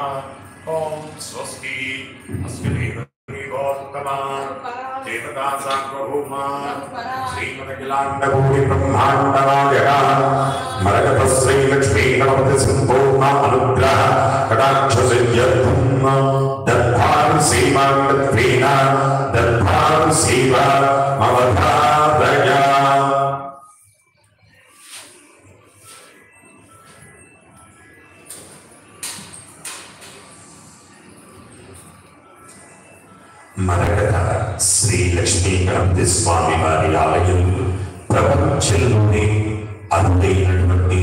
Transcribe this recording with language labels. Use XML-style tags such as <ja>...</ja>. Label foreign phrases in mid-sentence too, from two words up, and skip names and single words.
<sa>ॐ स्वस्ति अस्मिन् देवोत्तमा देवता सार्वभौमा श्रीमदखिलाण्डकोटिब्रह्माण्डनायका मरकतश्रीलक्ष्मी गणपति सम्पूर्ण अनुग्रह कटाक्षसिद्ध्यर्थं दत्तां सेवाङ्गत्वेन दत्तां सेवामवधारय।</sa> <te>మరకత శ్రీ లక్ష్మీ గణపతి స్వామి వారి ఆలయం ప్రపంచంలోనే అరుదైనటువంటి</te>